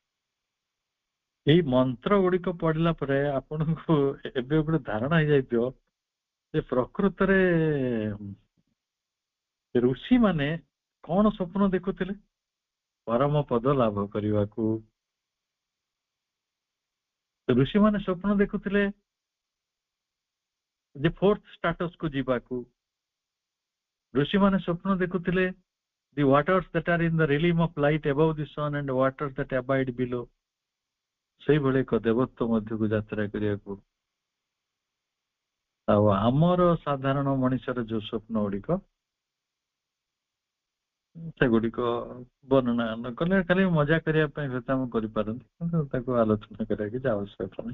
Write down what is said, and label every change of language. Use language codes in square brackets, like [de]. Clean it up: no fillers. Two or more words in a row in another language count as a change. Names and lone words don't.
[or] ଏଇ ମନ୍ତ୍ର ଗୁଡିକ ପଢିଲା ପରେ ଆପଣଙ୍କୁ ଏବେ ଗୋଟେ ଧାରଣା ହେଇଯାଇଥିବ ଯେ ପ୍ରକୃତରେ ଋଷି ମାନେ କଣ ସ୍ୱପ୍ନ ଦେଖୁଥିଲେ? ପରମ ପଦ ଲାଭ କରିବାକୁ। ଋଷି ମାନେ ସ୍ୱପ୍ନ ଦେଖୁଥିଲେ ଯେ [en] fourth status [or] କୁ ଯିବାକୁ। ଋଷି ମାନେ ସ୍ୱପ୍ନ ଦେଖୁଥିଲେ [en] the waters that are in the realm of light above the sun and waters that abide below, [or] ସେଇଭଳି ଏକ ଦେବତ୍ୱ ମଧ୍ୟକୁ ଯାତ୍ରା କରିବାକୁ। ଆଉ ଆମର ସାଧାରଣ ମଣିଷର ଯୋଉ ସ୍ୱପ୍ନ ଗୁଡିକ, ସେଗୁଡିକ ବର୍ଣ୍ଣନା ନ କଲେ ଖାଲି ମଜା କରିବା ପାଇଁ ହୁଏତ ଆମେ କରିପାରନ୍ତି, କିନ୍ତୁ ତାକୁ ଆଲୋଚନା କରିବା କିଛି ଆବଶ୍ୟକ ନାହିଁ।